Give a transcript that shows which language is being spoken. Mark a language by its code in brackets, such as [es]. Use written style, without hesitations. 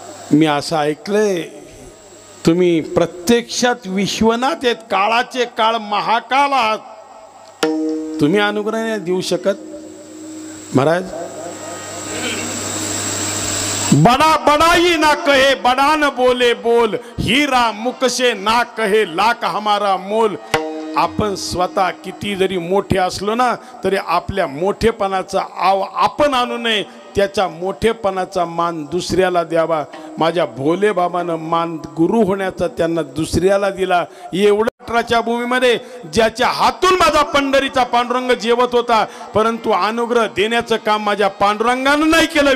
[mr] मी असं ऐकलंय तुम्ही प्रत्यक्षात विश्वनाथ आहेत, काळाचे काळ महाकाल आहात, तुम्ही अनुग्रह नाही देऊ शकत महाराज. [hi] बड़ा बड़ाई ना कहे बड़ा न बोले बोल, हीरा मुख से ना कहे लाख हमारा मोल. [mr] आपण स्वतः किती जरी मोठे असलो ना तरी आपल्या मोठेपणाचा आपण आणू नये, त्याच्या मोठेपणाचा मान दुसऱ्याला द्यावा. माझ्या भोले बाबानं मान गुरु होण्याचा त्यांना दुसऱ्याला दिला. एवढ्या भूमीमध्ये ज्याच्या हातून माझा पंढरीचा पांडुरंग जेवत होता, परंतु अनुग्रह देण्याचं काम माझ्या पांडुरंगानं नाही केलं.